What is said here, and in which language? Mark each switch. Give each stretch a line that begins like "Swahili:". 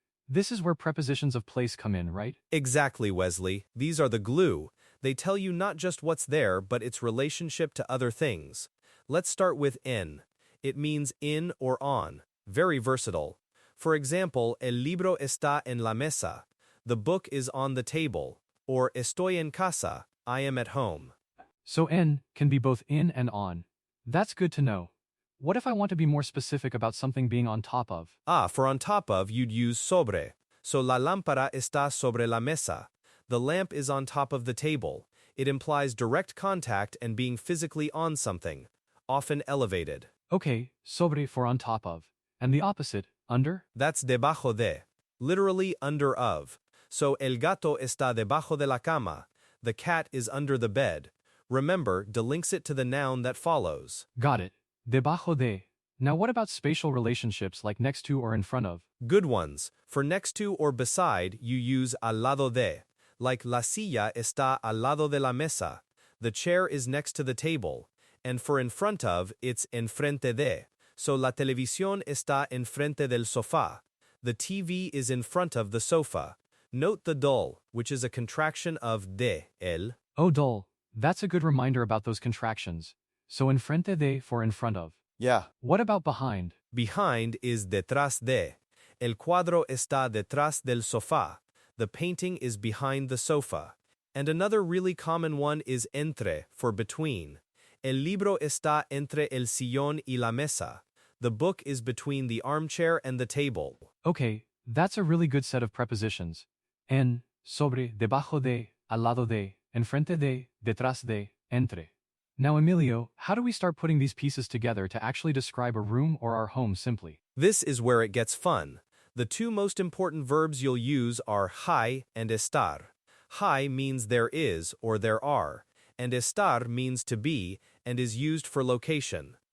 English: This is where prepositions of place come in, right? Exactly, Wesley. These are the glue. They tell you not just what's there, but its relationship to other things. Let's start with en. It means in or on. Very versatile.
Spanish: For example, el libro está en la mesa.
English: The book is on the table.
Spanish: Or estoy en casa.
English: I am at home. So en can be both in and on. That's good to know. What if I want to be more specific about something being on top of? For on top of, you'd use sobre.
Spanish: So la lámpara está sobre la mesa.
English: The lamp is on top of the table. It implies direct contact and being physically on something, often elevated. Okay, sobre for on top of. And the opposite, under? That's debajo de, literally under of.
Spanish: So el gato está debajo de la cama.
English: The cat is under the bed. Remember, delinks it to the noun that follows. Got it. Debajo de. Now what about spatial relationships like next to or in front of? Good ones. For next to or beside, you use al lado de.
Spanish: Like la silla está al lado de la mesa.
English: The chair is next to the table. And for in front of, it's enfrente de.
Spanish: So la televisión está enfrente del sofá.
English: The TV is in front of the sofa. Note the dull, which is a contraction of de, el. Oh, dull. That's a good reminder about those contractions. So enfrente de for in front of. Yeah. What about behind? Behind is detrás de.
Spanish: El cuadro está detrás del sofá.
English: The painting is behind the sofa. And another really common one is entre, for between.
Spanish: El libro está entre el sillón y la mesa.
English: The book is between the armchair and the table. Okay, that's a really good set of prepositions.
Spanish: En, sobre, debajo de, al lado de, enfrente de, detrás de, entre.
English: Now, Emilio, how do we start putting these pieces together to actually describe a room or our home simply? This is where it gets fun. The two most important verbs you'll use are hay and estar. Hay means there is or there are, and estar means to be and is used for location.